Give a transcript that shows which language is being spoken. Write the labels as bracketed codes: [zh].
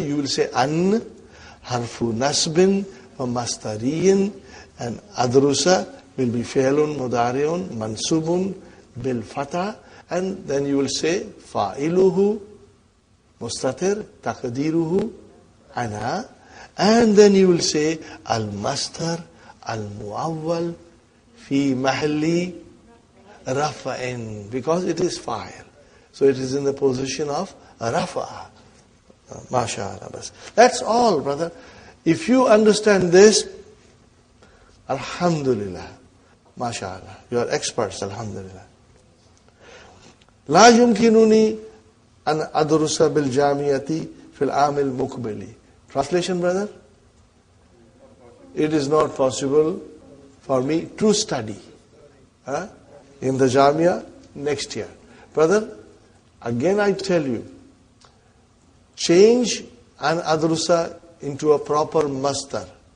[en] You will say an [ar] harfu nasbin wa mastariyin, [en] and adrusa will be [ar] fi'lun mudari'un mansubun bil fatha, [en] and then you will say [ar] fa'iluhu mustatir taqdiruhu ana, [en] and then you will say [ar] al-mastar al-mu'awwal fi mahalli rafa'in, [en] because it is fa'il. So it is in the position of rafa'a. MashaAllah. That's all, brother. If you understand this, alhamdulillah. MashaAllah. You are experts, alhamdulillah. [ar] لا يمكنني أن أدرس بالجامعة في العام المقبل. [en] Translation, brother? It is not possible for me to study in the Jamia next year. Brother, again I tell you, change an adrusa into a proper masdar.